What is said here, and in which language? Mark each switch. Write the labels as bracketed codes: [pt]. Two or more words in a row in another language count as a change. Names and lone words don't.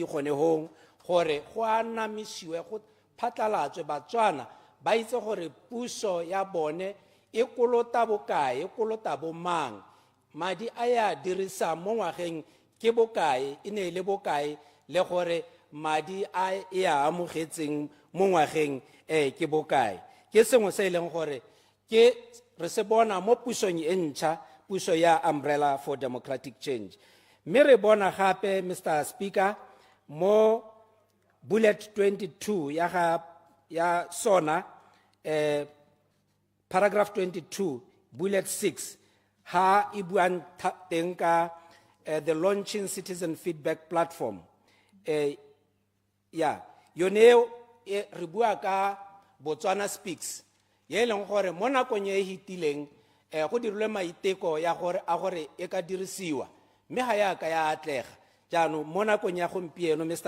[tn] kgonehong gore go anamisiwe go phatlalatswe Batswana ba itse gore puso ya bone e kolota bokae e kolota bomang madi a ya dirisa mo ngwageng ke bokae e ne le bokae le gore madi a ya amogetseng mo ngwageng ke bokae ke sengwe se ileng gore ke re se bona mo pusong e ntšha puso ya Umbrella for Democratic Change. Mme re bona gape [en] Mr. Speaker [tn] mo bullet 22 ya sona paragraph 22 bullet 6 ha e buang teng ka [en] the launching citizen feedback platform [tn] yone re bua ka Botswana Speaks ye leng gore mo nakong e hitileng go dirilwe maiteko ya gore a gore e ka dirisiwa mme ga ya ka ya atlega jaanong mo nakong ya gompieno Mr.